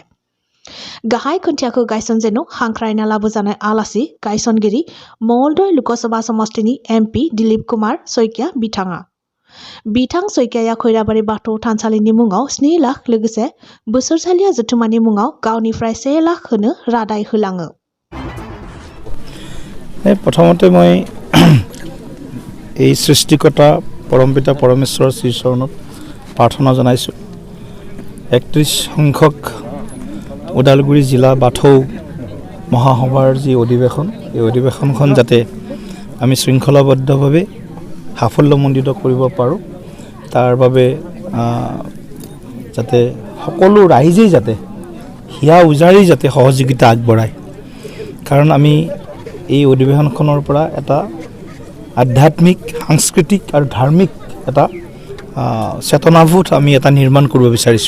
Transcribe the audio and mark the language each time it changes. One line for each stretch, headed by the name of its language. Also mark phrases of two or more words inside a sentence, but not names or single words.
Bodo: गाहाय खुन्थियाखौ गायसनजेनो हांख्रायना लाबोजानाय आलासि गायसनगिरि मंगलदै लोकसभा समष्टिनि MP दिलीप कुमार सैकिया बिथाङा। बिथां सैकियाया खैराबारि बाथौ थानसालिनि मुङाव 7 लाख लोगोसे बोसोरसालिया जुथुमानि मुङाव गावनिफ्राय 1 लाख होनो रादाय होलाङो।
Assamese: প্ৰথমতে মই এই সৃষ্টিকৰ্তা পৰমপিতা পৰমেশ্বৰৰ শ্ৰীচৰণত প্ৰাৰ্থনা জনাইছোঁ। 31 সংখ্যক উদালগুৰি জিলা বাথৌ মহাসভাৰ জি অধিৱেশন এই অধিৱেশনখন যাতে আমি শৃংখলাবদ্ধভাৱে সাফল্যমণ্ডিত কৰিব পাৰোঁ তাৰ বাবে যাতে সকলো ৰাইজেই যাতে হিয়া উজাৰি যাতে সহযোগিতা আগবঢ়ায়। কাৰণ আমি এই অধিৱেশনখনৰ পৰা এটা আধ্যাত্মিক সাংস্কৃতিক আৰু ধাৰ্মিক এটা চেতনাবোধ আমি এটা নিৰ্মাণ কৰিব বিচাৰিছোঁ।